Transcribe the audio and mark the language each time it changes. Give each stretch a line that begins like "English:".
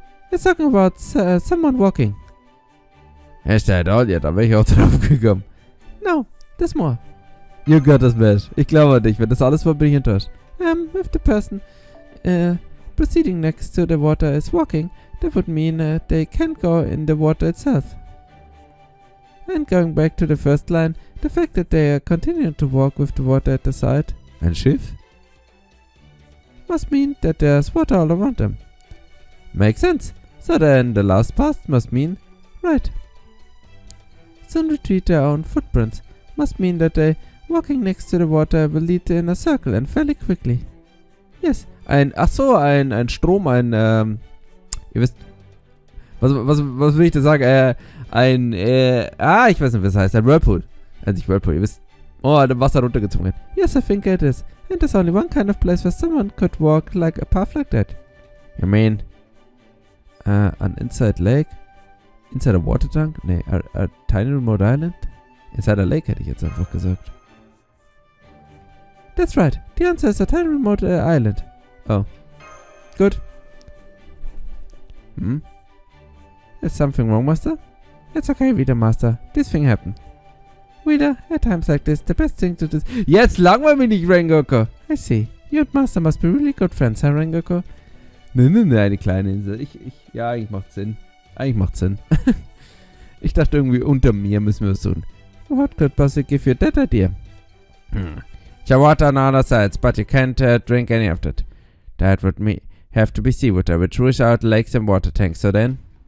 English: It's talking about someone walking. Is that all?
German: Ja, da bin ich auch drauf gekommen.
English: No, there's more. You got this, Mesh.
German: Ich glaube an dich. Wenn das alles war, bin ich enttäuscht.
English: If the person proceeding next to the water is walking, that would mean they can't go in the water itself. And going back to the first line, the fact that they are continuing to walk with the water at the side,
German: ein Schiff,
English: must mean that there's water all around them. Makes sense. So then the last part must mean, right. Soon retrieve their own footprints, must mean that they walking next to the water will lead in a circle and fairly quickly. Yes.
German: Ein Strom, ihr wisst, was will ich da sagen? Ich weiß nicht, was das heißt. Ein Whirlpool. Nicht Whirlpool, ihr wisst. Oh, das Wasser runtergezogen.
English: Yes, I think it is. And there's only one kind of place where someone could walk like a path like that. You mean, an inside lake? Inside a water tank? Nee, a tiny remote island? Inside a lake
German: hätte ich jetzt einfach gesagt.
English: That's right. The answer is a tiny remote island. Oh. Good. Is something wrong, Master? It's okay, Wieder, Master. This thing happened. Wieder, at times like this, the best thing to do...
German: Jetzt langweil mich nicht, Rengoku!
English: I see. You and Master must be really good friends, huh, Rengoku?
German: Ne, eine kleine Insel. Ja, eigentlich macht Sinn. Ich dachte irgendwie, unter mir müssen wir es tun.
English: What could possibly give you that idea? There's water on other sides, but you can't drink any of it. That would have to be seawater, which rush out lakes and water tanks, so then...